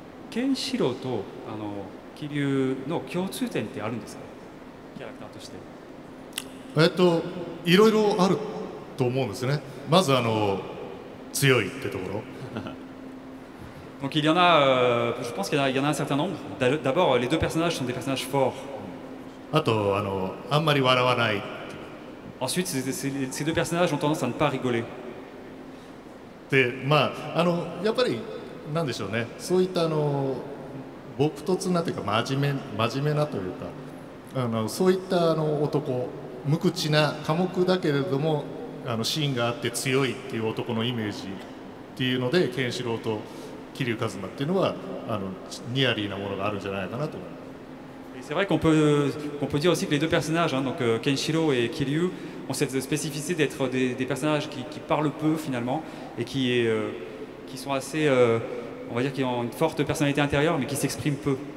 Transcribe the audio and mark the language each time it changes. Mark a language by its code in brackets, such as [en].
[ja] ケンシロウと桐生の共通点ってあるんですか、キャラクターとして。いろいろあると思うんですね。まず強いってところ。 [fr] Donc il y en a, je pense qu'il y en a un certain nombre. D'abord, les deux personnages sont des personnages forts. [ja] あとあんまり笑わない。 [fr] Ensuite, ces deux personnages ont tendance à ne pas rigoler. [ja] でやっぱりなんでしょうね。そういった朴突なというか真面目なというかそういった男、無口な寡黙だけれども芯があって強いっていう男のイメージっていうので、ケンシロウと桐生一馬っていうのはニアリーなものがあるんじゃないかなと思います。 [fr] C'est vrai qu'on peut dire aussi que les deux personnages, donc Kenshiro et Kiryu, ont cette spécificité d'être des personnages qui parlent peu finalement et qui sont assez, on va dire, qui ont une forte personnalité intérieure mais qui s'expriment peu.